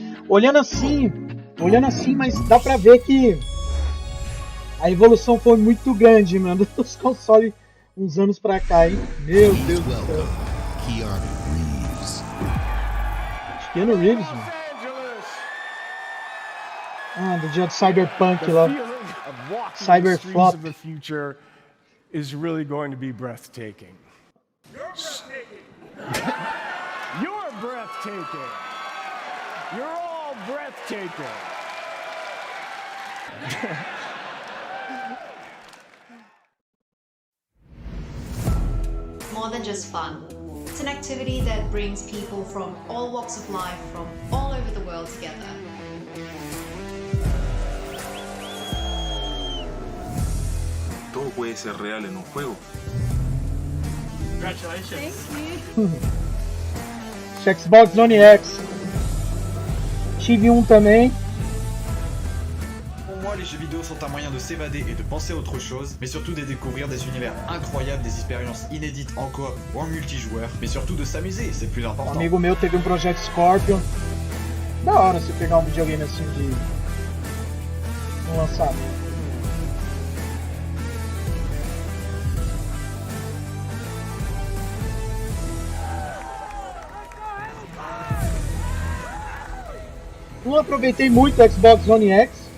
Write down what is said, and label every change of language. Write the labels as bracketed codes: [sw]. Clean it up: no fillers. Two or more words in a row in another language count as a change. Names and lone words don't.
[pt] olhando assim, mas dá pra ver que a evolução foi muito grande, mano, dos consoles uns anos pra cá, hein? Meu Deus do céu. Keanu Reeves, mano. Ah, do dia do Cyberpunk lá. Cyberflop. [en] The future is really going to be breathtaking. You're breathtaking. You're all breathtaking. More than just fun. It's an activity that brings people from all walks of life, from all over the world together. [es] Todo puede ser real en un juego. [en] Congratulations. Thank you. [pt] Xbox One X. Tive um também. [fr] Pour moi, les jeux vidéo sont un moyen de s'évader et de penser à autre chose, mais surtout de découvrir des univers incroyables, des expériences inédites en coop ou en multijoueur, mais surtout de s'amuser, c'est le plus important. [pt] Um amigo meu teve um projeto Scorpion. Da hora você pegar um videogame assim de um lançamento. Não aproveitei muito o Xbox One X.